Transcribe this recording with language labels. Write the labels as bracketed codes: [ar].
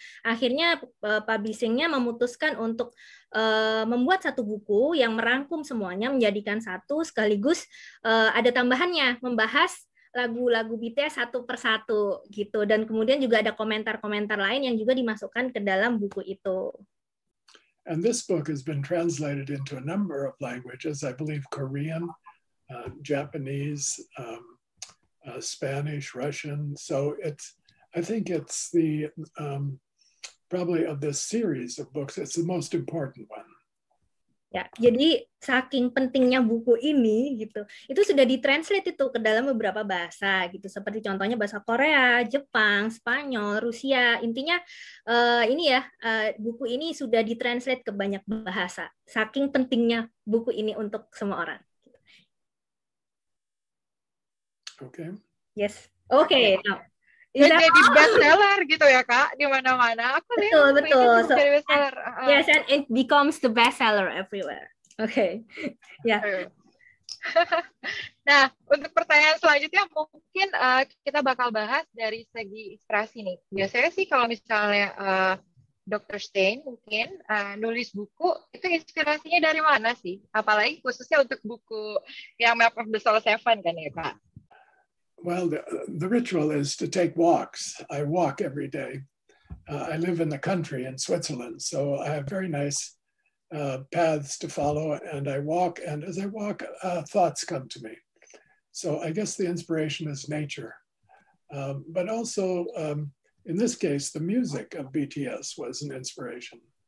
[id] Akhirnya publishingnya memutuskan untuk membuat satu buku yang merangkum semuanya menjadikan satu, sekaligus ada tambahannya membahas lagu-lagu BTS satu persatu gitu, dan kemudian juga ada komentar-komentar lain yang juga dimasukkan ke dalam buku itu. [en] And this book has been translated into a number of languages, I believe Korean, Japanese, Spanish, Russian. So I think it's the probably of this series of books, it's the most important one. [id] Ya, jadi saking pentingnya buku ini gitu, itu sudah ditranslate itu ke dalam beberapa bahasa gitu, seperti contohnya bahasa Korea, Jepang, Spanyol, Rusia. Intinya ini ya, buku ini sudah ditranslate ke banyak bahasa. Saking pentingnya buku ini untuk semua orang. [en] Okay. Yes. Okay. Now, [id] dan jadi bestseller gitu ya Kak, di mana-mana. Aku lihat betul. So, jadi bestseller. [en] Yes, and it becomes the bestseller everywhere. Okay, ya. Yeah. [id] Nah, untuk pertanyaan selanjutnya mungkin kita bakal bahas dari segi inspirasi nih. Biasanya sih kalau misalnya Dr. Stein mungkin nulis buku, itu inspirasinya dari mana sih? Apalagi khususnya untuk buku yang Map of the Soul 7 kan ya Kak? [en] Well, the ritual is to take walks. I walk every day. I live in the country in Switzerland, so I have very nice paths to follow, and I walk, and as I walk, thoughts come to me. So I guess the inspiration is nature. But also, in this case, the music of BTS was an inspiration.